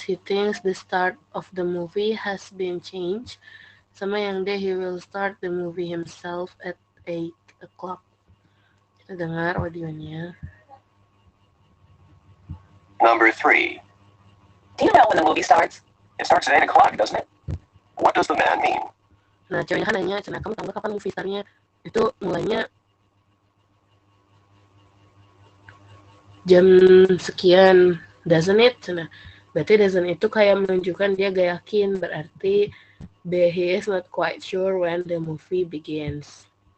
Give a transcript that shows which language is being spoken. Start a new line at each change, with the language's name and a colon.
English: He thinks the start of the movie has been changed. Sama yang D, he will start the movie himself at 8 o'clock.
Indonesian: Kita dengar audionya.
English: Number 3. Do you know when the movie starts? It starts at 8 o'clock, doesn't it? What does the man mean?
Indonesian: Nah, ceweknya kan nanya, cina, kamu tahu kapan movie startnya? Itu mulainya jam sekian,
English: doesn't it?
Indonesian: Cina. Berarti doesn't itu kayak menunjukkan dia gak yakin. Berarti B,
English: he is not quite sure when the movie begins.